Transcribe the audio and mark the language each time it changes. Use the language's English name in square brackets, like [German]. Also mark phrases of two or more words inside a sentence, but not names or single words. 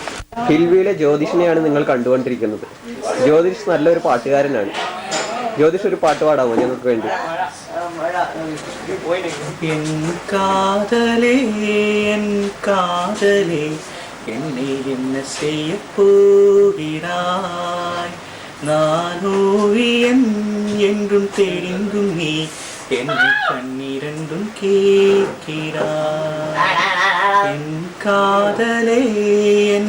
[Malayalam] ഫിൽവിയിലെ ജ്യോതിഷിനെയാണ് നിങ്ങൾ കണ്ടുകൊണ്ടിരിക്കുന്നത്. ജ്യോതിഷ് നല്ലൊരു പാട്ടുകാരനാണ്. ജ്യോതിഷ് ഒരു പാട്ട് പാടാമോ ഞങ്ങൾക്ക് വേണ്ടി? [Tamil] என் காதலே என் காதலே என்னை என்ன செய்ய போகிறாய் நான் ஓவியன் என்றும் தெரிந்தும் நீ என்னை கண்ணிரண்டும் கேட்கிறாய் என் காதலே என்